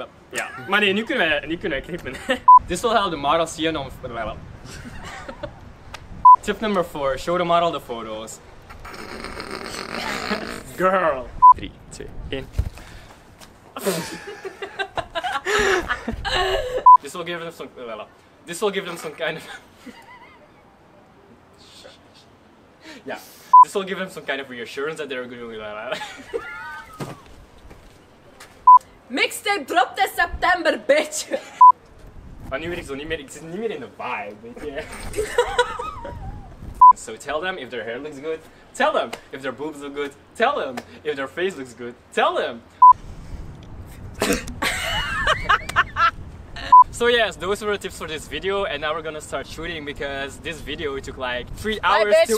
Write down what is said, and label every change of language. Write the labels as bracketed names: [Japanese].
[Dutch] Ja, maar nee, nu kunnen wij knippen. [English] This will help the model see and Tip number 4, show the model the photos. Girl. 3, 2, 1. This will give them some. This will give them some kind of. Yeah. This will give them some kind of reassurance that they're doing. [Dutch] Mixtape dropt in september, bitch. Maar nu weet ik zo niet meer. Ik zit niet meer in de vibe, weet je. [English] So tell them if their hair looks good. Tell them if their boobs look good. Tell them if their face looks good. Tell them. So yes, those were the tips for this video, and now we're gonna start shooting because this video took like 3 hours to...